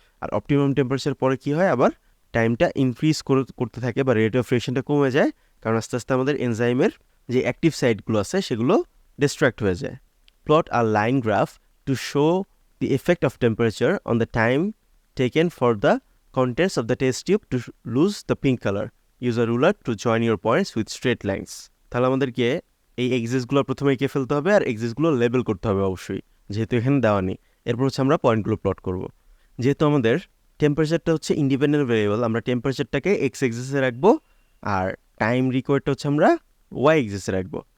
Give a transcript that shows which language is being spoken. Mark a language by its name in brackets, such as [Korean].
[Bangla] আর optimum temperature পরে কি হয়, আবার টাইমটা ইনক্রিজ করতে থাকে বা রেট অফ রিঅ্যাকশনটা কমে যায়, কারণ আস্তে আস্তে আমাদের এনজাইমের যে অ্যাক্টিভ সাইটগুলো আছে সেগুলো ডিস্ট্র্যাক্ট হয়ে যায়। [English] Plot আর line graph to show the effect of temperature on the time taken for the contents of the test tube to lose the pink color. Use a ruler to join your points with straight lines. [Bangla] তাহলে আমাদেরকে এই এক্সিসগুলো প্রথমে এঁকে ফেলতে হবে আর এক্সিসগুলো label করতে হবে অবশ্যই, যেহেতু এখানে দেওয়া নেই। এরপর হচ্ছে আমরা পয়েন্টগুলো প্লট করব। যেহেতু আমাদের টেম্পারেচারটা হচ্ছে ইন্ডিপেন্ডেন্ট ভ্যারিয়েবল, আমরা টেম্পারেচারটাকে এক্স এক্সিসে রাখবো আর টাইম রিকোয়ার্ডটা হচ্ছে আমরা ওয়াই এক্সিসে রাখবো।